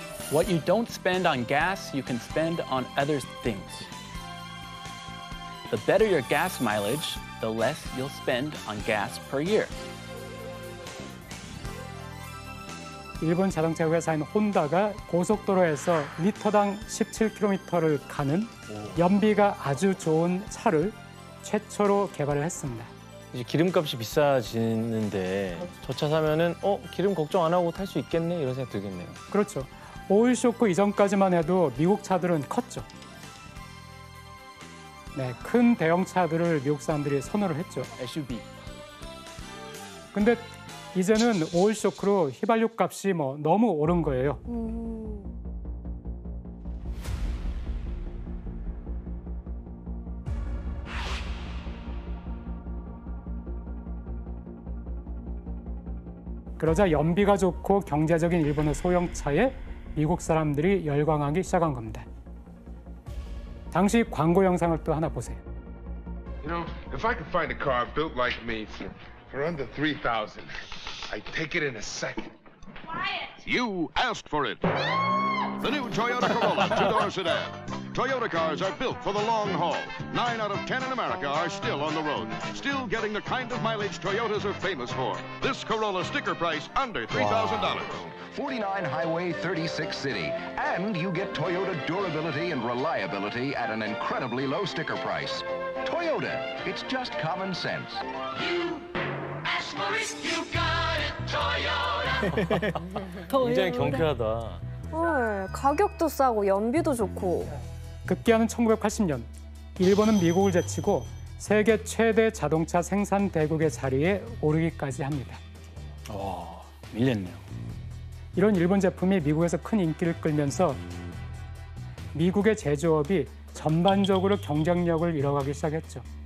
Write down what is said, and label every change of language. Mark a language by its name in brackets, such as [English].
[English] What you don't spend on gas, you can spend on other things. The better your gas mileage, the less you'll spend on gas per year. [Korean] 일본 자동차 회사인 혼다가 고속도로에서 리터당 17km를 가는 연비가 아주 좋은 차를 최초로 개발을 했습니다. 이제 기름값이 비싸지는데 저 차 사면은 기름 걱정 안 하고 탈 수 있겠네 이런 생각 들겠네요. 그렇죠. 오일 쇼크 이전까지만 해도 미국 차들은 컸죠. 네, 큰 대형차들을 미국 사람들이 선호를 했죠. SUV. 근데 이제는 오일 쇼크로 휘발유 값이 너무 오른 거예요. 그러자 연비가 좋고 경제적인 일본의 소형차에 미국 사람들이 열광하기 시작한 겁니다. 당시 광고 영상을 또 하나 보세요. [English] You know, if I could find a car built like me for under 3,000, I'd take it in a second. You asked for it. The new Toyota Corolla two-door sedan. Toyota cars are built for the long haul. 9 out of 10 in America are still on the road, still getting the kind of mileage Toyotas are famous for. This Corolla sticker price under $3,000. 49 Highway 36 City. And you get Toyota durability and reliability at an incredibly low sticker price. Toyota, it's just common sense. You asked for it, you got it, Toyota. [Korean] 굉장히 경쾌하다. 헐, 가격도 싸고 연비도 좋고. 급기야는 1980년, 일본은 미국을 제치고 세계 최대 자동차 생산 대국의 자리에 오르기까지 합니다. 밀렸네요. 이런 일본 제품이 미국에서 큰 인기를 끌면서 미국의 제조업이 전반적으로 경쟁력을 잃어가기 시작했죠.